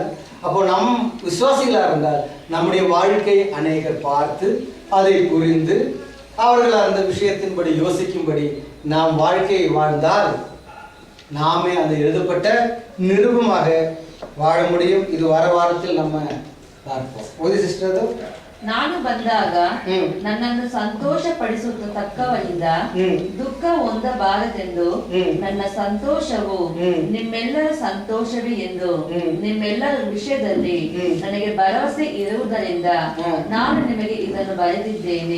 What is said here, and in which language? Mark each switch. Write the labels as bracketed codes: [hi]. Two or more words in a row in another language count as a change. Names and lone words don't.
[ta] அப்போ நம் விசுவாசிகளா இருந்தால் நம்முடைய வாழ்க்கை அநேகர் பார்த்து அதை புரிந்து அவர்கள் அந்த விஷயத்தின்படி யோசிக்கும்படி நாம் வாழ்க்கையை வாழ்ந்தால் நாமே அந்த எழுதப்பட்ட நிருபமாக வாழ முடியும். இது வாரத்தில் நம்ம பார்ப்போம். [kn] ಓದಿ ಸಿಸ್ಟರ್ ಅದು. ನಾನು ಬಂದಾಗ ನನ್ನನ್ನು ಸಂತೋಷ ಪಡಿಸತಕ್ಕವರಿಂದ ದುಃಖ ಹೊಂದಬಾರದೆಂದು ನನ್ನ ಸಂತೋಷವು ನಿಮ್ಮೆಲ್ಲರ ಸಂತೋಷವೇ ಎಂದು ನಿಮ್ಮೆಲ್ಲರ ವಿಷಯದಲ್ಲಿ ನನಗೆ ಭರವಸೆ ಇರುವುದರಿಂದ ನಾನು ನಿಮಗೆ ಇದನ್ನು ಬರೆದಿದ್ದೇನೆ.